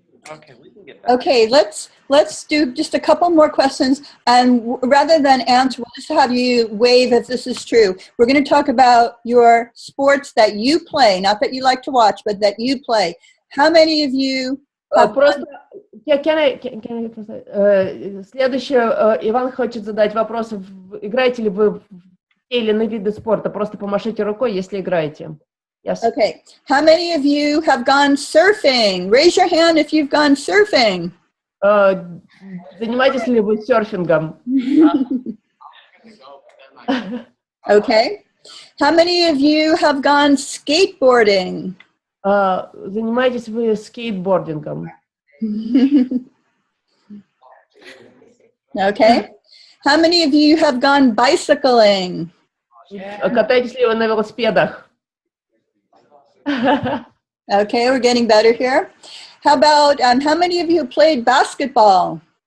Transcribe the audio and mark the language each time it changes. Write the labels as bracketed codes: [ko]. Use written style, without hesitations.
[en] Okay, we can get that. Okay, let's do just a couple more questions, and rather than answer, we'll just have you wave if this is true. We're going to talk about your sports that you play, not that you like to watch, but that you play. How many of you have [ru] Следующее, Иван хочет задать вопрос, играете ли вы в те или иные виды спорта, просто помашите рукой, если играете. [en] Yes. Okay. How many of you have gone surfing? Raise your hand if you've gone surfing. [ru] Занимаетесь ли вы серфингом? [en] Okay. How many of you have gone skateboarding? [ru] Занимаетесь вы скейтбордингом? [en] Okay. How many of you have gone bicycling? [ru] Катаетесь ли вы на велосипедах? [en] Okay, we're getting better here. How about, how many of you played basketball?